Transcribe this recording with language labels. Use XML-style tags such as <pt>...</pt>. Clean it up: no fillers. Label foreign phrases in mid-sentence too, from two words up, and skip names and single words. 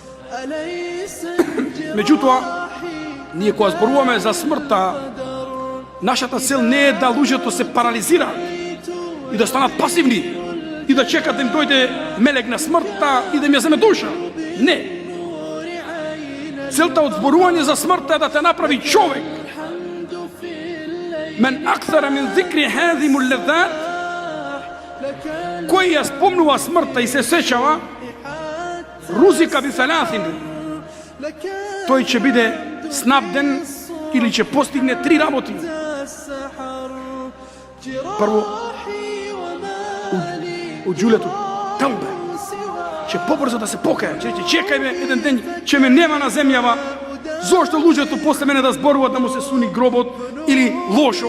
<mk>Меѓутоа, ние кога зборуваме за смртта, нашата цел не е да луѓето се парализираат и да станат пасивни и да чекат да им дојде мелек на смртта и да им ја земе душа. Не. Целта од зборување за смртта е да те направи човек.</mk> <ar>من أكثر من ذكر هاذم اللذات,</ar> <mk>кој ја спомнува смртта и се сеќава,</mk> <ar>رزق بثلاث,</ar> <mk>тој ќе биде снабден или ќе постигне три работи. Прво,</mk> <ar>تعجيل التوبة,</ar> <mk>ќе побрзо да се покае, ќе чекај ме еден ден, ќе ме нема на земјава, зошто луѓето после мене да зборуваат да му се суни гробот или лошо.</mk>